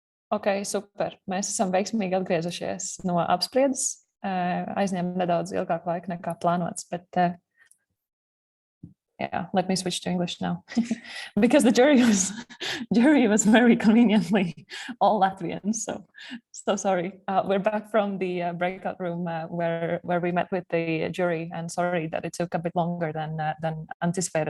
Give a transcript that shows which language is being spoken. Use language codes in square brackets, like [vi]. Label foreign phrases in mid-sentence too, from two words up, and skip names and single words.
[lv] Ok, super. Mēs esam veiksmīgi atgriezušies no apspriedes. Aizņēma nedaudz ilgāku laiku nekā plānots, bet [en] yeah, let me switch to English now because the jury was very conveniently all Latvians. So sorry. We're back from the breakout room where we met with the jury, and sorry that it took a bit longer than anticipated.